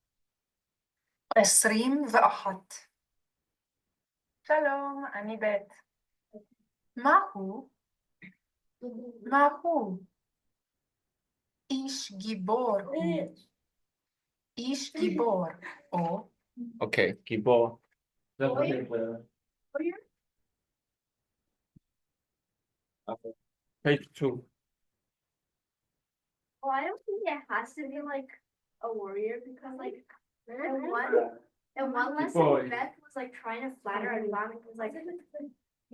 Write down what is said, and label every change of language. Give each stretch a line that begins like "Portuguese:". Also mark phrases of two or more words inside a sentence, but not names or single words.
Hebrew: 21. שלום, אני בית. מה הוא? מה הוא? איש גיבור הוא. איש גיבור, או Okay, גיבור.
English: Page 2. Well, I don't think it has to be like a warrior because like in one lesson Boy. Beth was like trying to flatter and was like I